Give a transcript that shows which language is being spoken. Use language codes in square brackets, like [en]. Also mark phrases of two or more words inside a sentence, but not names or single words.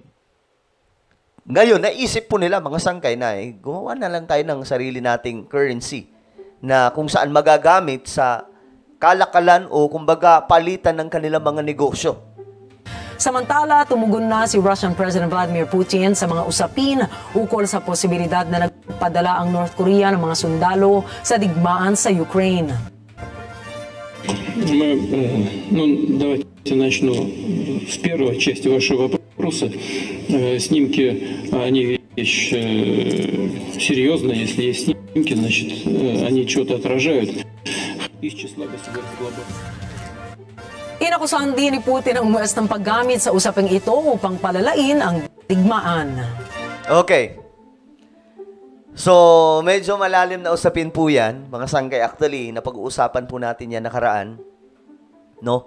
[tl] Ngayon, naisip po nila, mga sangkay, na gumawa na lang tayo ng sarili nating currency na kung saan magagamit sa kalakalan o kumbaga palitan ng kanilang mga negosyo. Samantala, tumugon na si [en] Russian President [tl] Vladimir Putin sa mga usapin ukol sa posibilidad na nagpadala ang North Korea ng mga sundalo sa digmaan sa Ukraine. [ru] Давайте начну с первой части вашего вопроса. Снимки, они вещь серьезная. Если есть снимки, значит, они что-то отражают. Из числа государств глобальных. [tl] Inakusahan din ni Putin ang US ng paggamit sa usaping ito upang palalain ang digmaan. Okay. So, medyo malalim na usapin po yan, mga sangkay. Actually, napag-uusapan po natin yan nakaraan. No?